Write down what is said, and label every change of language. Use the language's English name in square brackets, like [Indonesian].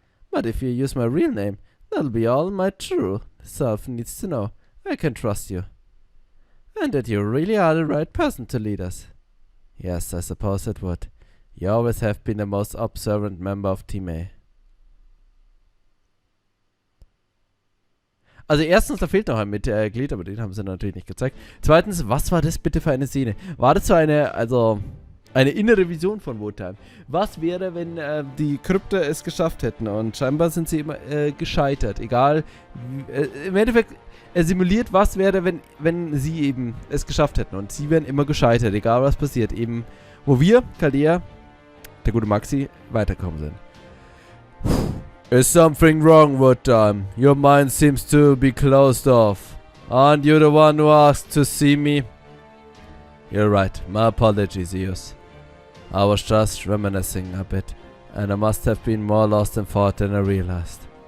[English] But if you use my real name, that'll be all my true self needs to know. I can trust you. And that you really are the right person to lead us. Yes, I suppose it would. You always have been the most observant member of Team A. [German] Also erstens, da fehlt noch ein Mitglied, aber den haben sie natürlich nicht gezeigt. Zweitens, was war das bitte für eine Szene? War das so eine innere Vision von Wotan? Was wäre, wenn die Crypter es geschafft hätten? Und scheinbar sind sie immer gescheitert. Egal, im Endeffekt, er simuliert, was wäre, wenn sie eben es geschafft hätten. Und sie wären immer gescheitert, egal was passiert. Eben, wo wir, Chaldea, der gute Maxi, weitergekommen sind. [English] Is something wrong, Wotan? Your mind seems to be closed off. Aren't you the one who asked to see me? You're right. My apologies, Eos. I was just reminiscing a bit, and I must have been more lost in thought than I realized.